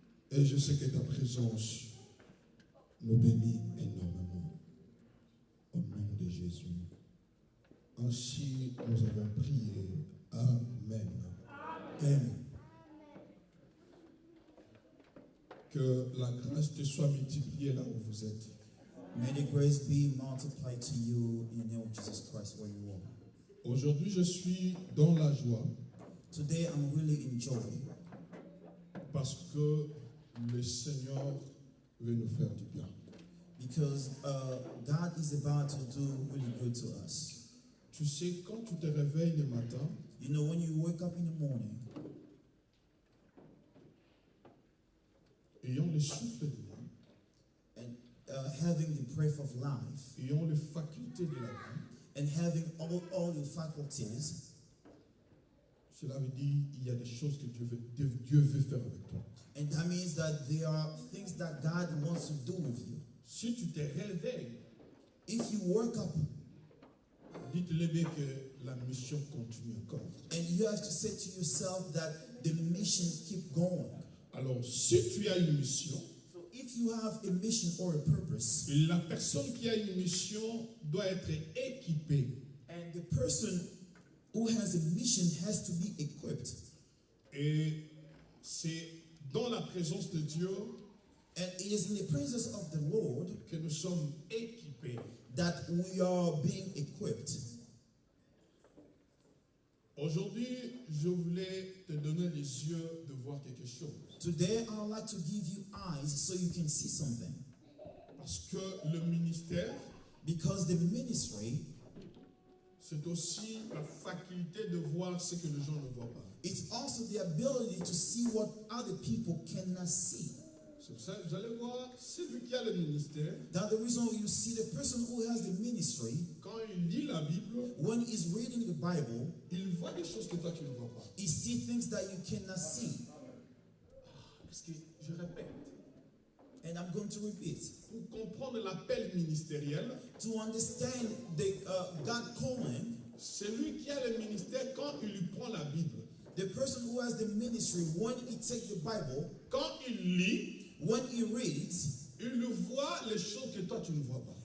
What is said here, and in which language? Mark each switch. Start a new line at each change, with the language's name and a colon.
French: Et je sais que ta présence nous bénit énormément. Au nom de Jésus. Ainsi, nous avons prié. Amen. Amen. Que la grâce te soit multipliée là où vous êtes.
English: May the grace be multiplied to you in the name of Jesus Christ where you are.
French: Aujourd'hui, je suis dans la joie
English: Today I'm really in joy
French: parce que le Seigneur veut nous faire du bien.
English: because God is about to do really good to us.
French: Tu sais, quand tu te réveilles le matin,
English: You know, when you wake up in the morning,
French: ayant le souffle de vie,
English: and having the breath of life,
French: ayant les facultés de la vie,
English: and having all your faculties,
French: cela veut dire qu'il y a des choses que Dieu veut faire avec toi.
English: and that means that there are things that God wants to do with you.
French: Si tu te réveilles,
English: If you wake up
French: dites-le bien que la mission continue encore.
English: and you have to say to yourself that the mission keep going.
French: Alors, si tu as une mission,
English: So if you have a mission or a purpose,
French: la personne qui a une mission doit être équipée.
English: and the person who has a mission has to be equipped,
French: Et c'est dans la présence de Dieu
English: and it is in the presence of the Lord
French: que nous sommes équipés.
English: that we are being equipped.
French: Aujourd'hui, je voulais te donner les yeux de voir quelque chose.
English: Today I would like to give you eyes so you can see something,
French: Parce que le ministère,
English: because the ministry,
French: c'est aussi la faculté de voir ce que les gens ne voient pas.
English: it's also the ability to see what other people cannot see.
French: C'est pour ça que vous allez voir, celui qui a le ministère,
English: That's the reason you see the person who has the ministry,
French: quand il lit la Bible,
English: when he's reading the Bible,
French: il voit des choses que toi tu ne vois pas.
English: he sees things that you cannot see.
French: Parce que, je répète,
English: And I'm going to repeat.
French: pour comprendre l'appel ministériel,
English: To understand the God calling,
French: celui qui a le ministère, quand il lui prend la Bible,
English: the person who has the ministry, when he takes the Bible,
French: quand il lit,
English: when he reads,
French: il voit les choses que toi tu ne vois pas.